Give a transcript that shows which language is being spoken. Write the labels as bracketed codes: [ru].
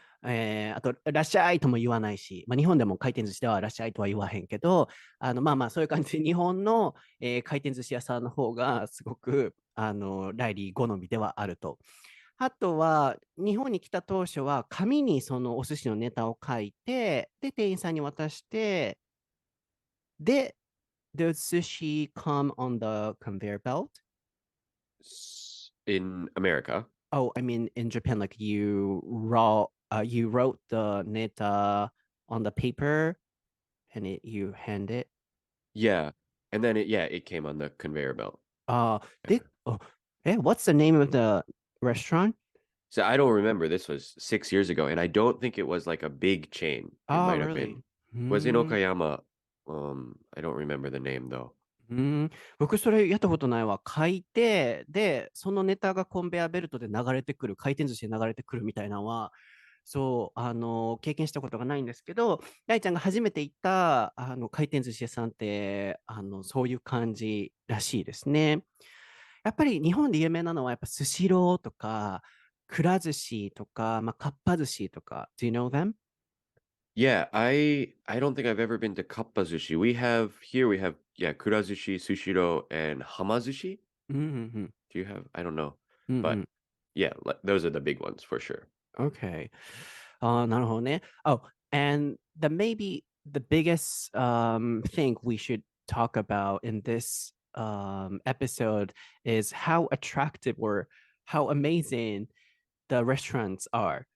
[ja] あと、らっしゃいとも言わないし、まあ、日本でも回転寿司ではらっしゃいとは言わへんけど、まあまあ、そういう感じで、日本の、回転寿司屋さんの方がすごく、ライリー好みではあると。あとは、日本に来た当初は、紙にそのお寿司のネタを書いて、で、店員さんに渡して、で、 [en] the sushi come on the conveyor belt? In America. Oh, I mean, in Japan, like you wrote the neta on the paper and you hand it. Yeah. And then it came on the conveyor belt. They, oh, what's the name of the restaurant? So I don't remember. This was 6 years ago, and I don't think it was like a big chain. It Oh, might have been. really? Was in うん Okayama. I don't remember the name though. [ja] 僕それやったことないわ。書いて、で、そのネタがコンベアベルトで流れてくる、回転寿司で流れてくるみたいなのは、そう、経験したことがないんですけど、大ちゃんが初めて行った、回転寿司屋さんって、そういう感じらしいですね。やっぱり日本で有名なのは、やっぱスシローとか、くら寿司とか、まあ、かっぱ寿司とか、 [en] Do you know them? Yeah, I don't think I've ever been to Kappa-zushi. We have kurazushi, sushiro, and hamazushi. うんうん Do you have? I don't know. うんうんう But ん yeah, those are the big ones for sure. [ja] Okay. なるほどね。 [en] Oh, and maybe the biggest thing we should talk about in this episode is how attractive or how amazing the restaurants are.